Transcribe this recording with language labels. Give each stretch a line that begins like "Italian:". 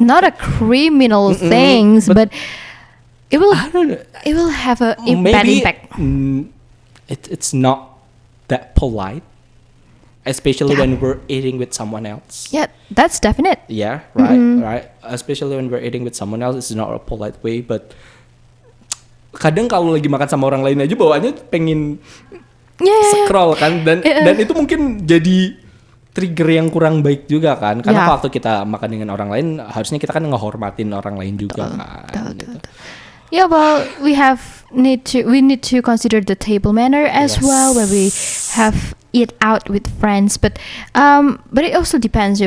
English: It's not a criminal things, but it will have a bad impact. It's not that polite, especially when we're eating with someone else. Yeah, that's definite. Yeah, right. Especially when we're eating with someone else, it's not a polite way.
Indonesian: But kadang kalau lagi makan sama orang lain aja bawaannya pengen scroll kan, dan itu mungkin jadi trigger yang kurang baik juga kan, karena waktu kita makan dengan orang lain harusnya kita kan ngehormatin orang lain juga kan. Gitu.
English: Yeah, well, we need to consider the table manner as well when we have eat out with friends, but it also depends.